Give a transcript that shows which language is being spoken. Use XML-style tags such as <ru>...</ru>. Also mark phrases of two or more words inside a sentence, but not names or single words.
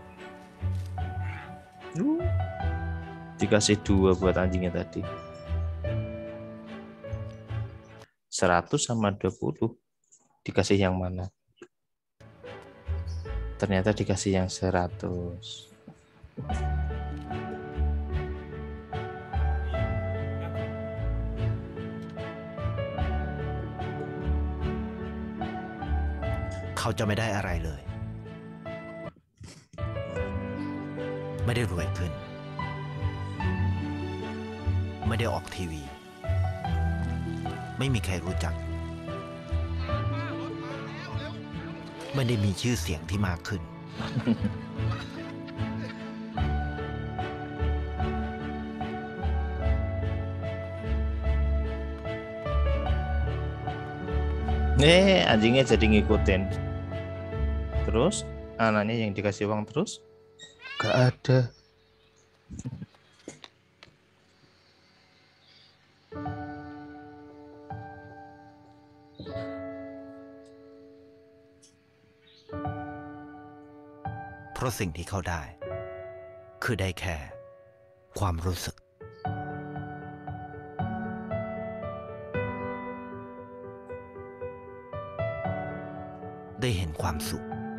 <id>Dikasih 2 buat anjingnya tadi. 100 sama 20. Dikasih yang mana? Ternyata dikasih yang 100.</id> <th>เขาจะไม่ได้อะไรเลย ไม่ได้รวยขึ้น ไม่ได้ออกทีวี ไม่มีใครรู้จัก ไม่ได้มีชื่อเสียงที่มากขึ้น</th> <id>Anjingnya jadi ngikutin. Terus anaknya yang dikasih uang terus gak ada.</id> <th>เพราะสิ่งที่เขาได้ คือได้แค่ ความรู้สึก ได้เห็นความสุข</th>